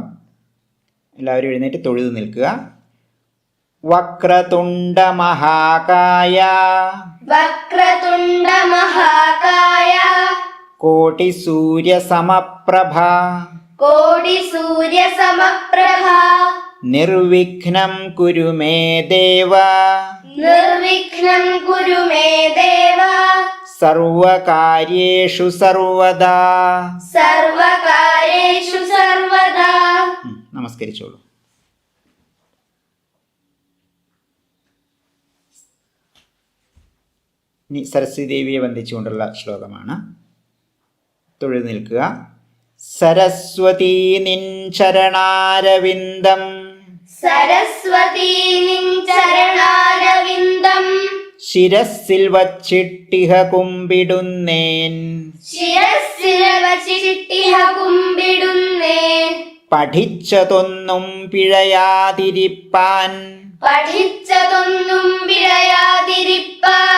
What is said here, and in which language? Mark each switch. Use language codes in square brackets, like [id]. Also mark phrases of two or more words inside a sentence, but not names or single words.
[ml] എല്ലാവരും എഴുന്നേറ്റ് തൊഴുതു നിൽക്കുക. [sa] വക്രതുണ്ട മഹാകായ വക്രതുണ്ട മഹാകായ കോടി സൂര്യ സമപ്രഭ कोटिसूर्यसमप्रभा നിർവിഘ്നം കുരു മേ ദേവ निर्विघ्नं कुरु मे देव സർവകാര്യേഷു സർവദാ. सर्वकार्येषु सर्वदा. [ml] നമസ്കരിച്ചോളൂ. ഇനി സരസ്വതി ദേവിയെ വന്ദിച്ചുകൊണ്ടുള്ള ശ്ലോകമാണ്. തൊഴുതു നിൽക്കുക. സരസ്വതീ നിൻ ചരണാരവിന്ദം सरस्वती निൻ ചരണാരവിന്ദം ശിരസ്സിൽ വച്ചിട്ടിഹ കുമ്പിടുന്നേൻ. ശിരസ്സിൽ വച്ചിട്ടിഹ കുമ്പിടുന്നേൻ. പഠിച്ചതൊന്നും പിഴയാതിരിപ്പാൻ പഠിച്ചതൊന്നും പിഴയാതിരിപ്പാൻ